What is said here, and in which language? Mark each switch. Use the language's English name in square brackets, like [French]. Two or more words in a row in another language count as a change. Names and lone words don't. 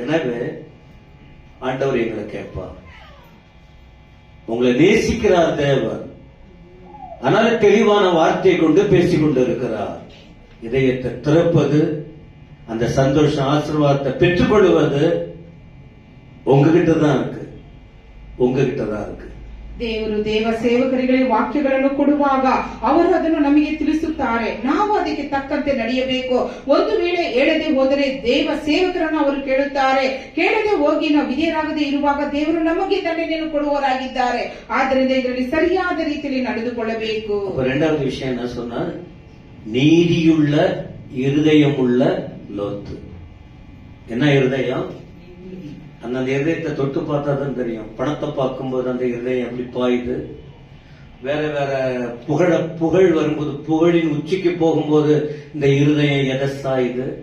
[Tamil] எனவே ஆண்டவர் எங்களை கேட்பார். உங்களை நேசிக்கிறார் தேவர். அதனால தெளிவான வார்த்தையை கொண்டு பேசிக் கொண்டு இருக்கிறார். இதயத்தை திறப்பது, அந்த சந்தோஷம் ஆசீர்வாதத்தை பெற்றுக்கொள்வது உங்ககிட்ட தான் இருக்கு. உங்ககிட்ட தான் ಇருக்கு. [Kannada] ದೇವರು ದೇವ ಸೇವಕರಿಗೆ ವಾಕ್ಯಗಳನ್ನು ಕೊಡುವಾಗ ಅವರು ಅದನ್ನು ನಮಗೆ ತಿಳಿಸುತ್ತಾರೆ. ನಾವು ಅದಕ್ಕೆ ತಕ್ಕಂತೆ ನಡೆಯಬೇಕು. ಒಂದು ವೇಳೆ ಹೇಳದೆ ಹೋದರೆ ದೇವ ಸೇವಕರನ್ನು ಅವರು ಕೇಳುತ್ತಾರೆ. ಕೇಳದೆ ಹೋಗಿ ನಾವು ವಿಧೇಯರಾಗದೆ ಇರುವಾಗ ದೇವರು ನಮಗೆ ದಂಡನೆಯನ್ನು ಕೊಡುವವರಾಗಿದ್ದಾರೆ. ಆದ್ದರಿಂದ ಇದರಲ್ಲಿ ಸರಿಯಾದ ರೀತಿಯಲ್ಲಿ ನಡೆದುಕೊಳ್ಳಬೇಕು. [Tamil] இரண்டாவது விஷயம் என்ன சொன்னா, நீதியுள்ள இருதயமுள்ள லோத்து. என்ன இருதயம்? அந்த இருதயத்தை தொட்டு பார்த்தா தான் தெரியும். பணத்தை பார்க்கும்போது அந்த இருதயம் எப்படி பாயுது. வேற வேற புகழ் வரும்போது, புகழின் உச்சிக்கு போகும்போது இந்த இருதயம் எதை சாயுது.